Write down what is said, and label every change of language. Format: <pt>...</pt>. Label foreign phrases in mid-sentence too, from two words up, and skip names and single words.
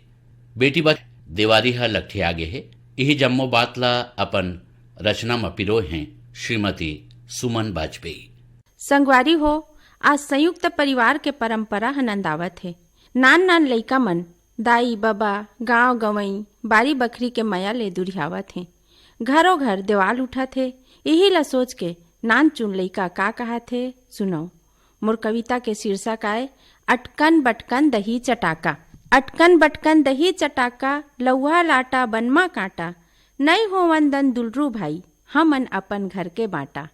<hne>बेटी बात देवारी हा लट्ठे आगे है। यही जम्मो बात ला अपन रचना में पिरोए हैं श्रीमती सुमन वाजपेयी। संगवारी हो, आज संयुक्त परिवार के परंपरा नंदावत है। नान नान लइका मन दाई बाबा गांव गवई बारी बखरी के मया ले दुरियावत है। घरों घर देवाल उठत है। यही ला सोच के नान चुन लइका का कहा थे सुनो। मोर कविता के शीर्षक आए अटकन बटकन दही चटाका। अटकन बटकन दही चटाका, लौहा लाटा बनमा काटा। नहीं हो वंदन दुलरू भाई, हमन अपन घर के बाटा।</hne>